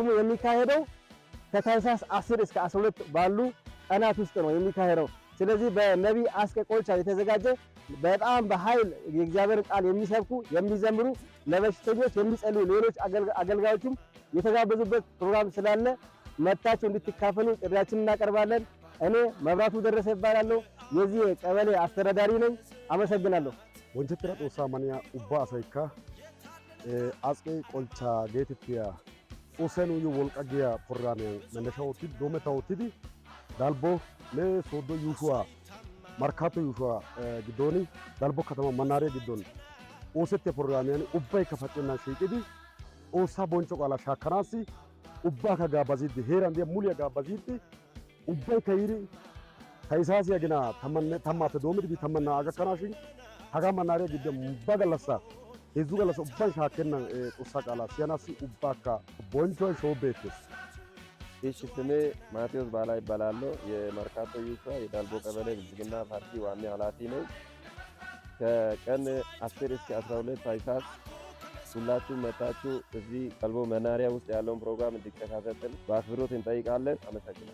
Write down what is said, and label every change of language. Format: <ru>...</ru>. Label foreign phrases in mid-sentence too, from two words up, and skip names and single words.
<am>የሚካሄደው ከታህሳስ 10 እስከ 12 ባሉ ቀናት ውስጥ ነው የሚካሄደው። ስለዚህ በነቢይ አስቄ ቆልቻ የተዘጋጀ በጣም በኃይል የእግዚአብሔር ቃል የሚሰብኩ የሚዘምሩ ለበሽተኞች የሚጸልዩ ሌሎች አገልጋዮችም የተጋበዙበት ፕሮግራም ስላለ መጣችሁ እንድትካፈሉ ጥሪያችንን እናቀርባለን። እኔ መብራቱ ደረሰ ይባላለሁ። የዚህ ቀበሌ አስተዳዳሪ ነኝ። አመሰግናለሁ።</am> <wal>ወንጀትራ ጦሳ ማንያ ኡባ አሳይካ አስቄ ቆልቻ ጌትቲያ ኡሰኑ ወልቀጊያ ፕሮግራም መነሻውቲ ዶመታውቲ ዳልቦ ለሶዶ ዩሹዋ መርካቶ ዩሹዋ ግዶኒ ዳልቦ ከተማ መናሪያ ግዶኒ ኦሰቴ ፕሮግራሚያን ኡባይ ከፈጨና ሸይቅዲ ኦሳ ቦንጮ ቃላ ሻከናሲ ኡባ ከጋባዚዲ ሄራን ደ ሙሊያ ጋባዚዲ ኡባይ ከይሪ ታይሳሲያ ግና ተማተ ዶምዲ ቢተመና አገከናሽ ሀጋ መናሪያ ግደ ባገለሳ ሄዙ ገለሳ ኡባን ሻከና ጦሳ ቃላ ሲያናሲ ኡባካ ቦንጮ ሾቤትስ</wal> <am>እሺ ስሜ ማቴዎስ ባላ ይባላለሁ። የመርካቶ ዩሹዋ የዳልቦ ቀበሌ ብልጽግና ፓርቲ ዋና ኃላፊ ነኝ። ከቀን 10 እስከ 12 ታህሳስ ሁላችሁም መጣችሁ እዚህ ዳልቦ መናኸሪያ ውስጥ ያለውን ፕሮግራም እንዲከታተል በአክብሮት እንጠይቃለን። አመሰግናለሁ።</am>